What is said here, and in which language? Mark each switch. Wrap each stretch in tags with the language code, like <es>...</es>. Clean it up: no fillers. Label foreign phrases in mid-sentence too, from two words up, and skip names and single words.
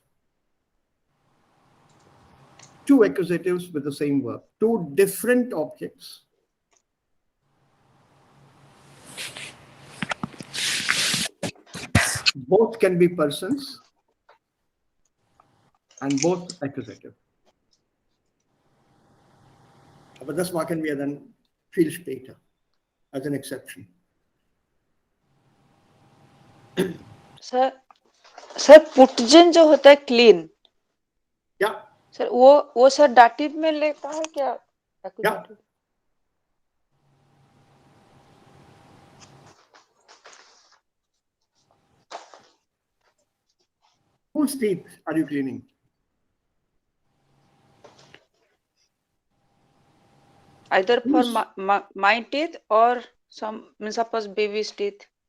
<en>Two accusatives with the same verb, two different objects. Both can be persons and both accusative.</en> <de>Aber das machen wir dann viel später</de> <en>as an exception.</en> <hi>सर पुटजन जो होता है क्लीन, या सर वो सर डाटिव में लेता है क्या?</hi> <en>या whose teeth are you cleaning? Either for my teeth or some, suppose baby's teeth.</en>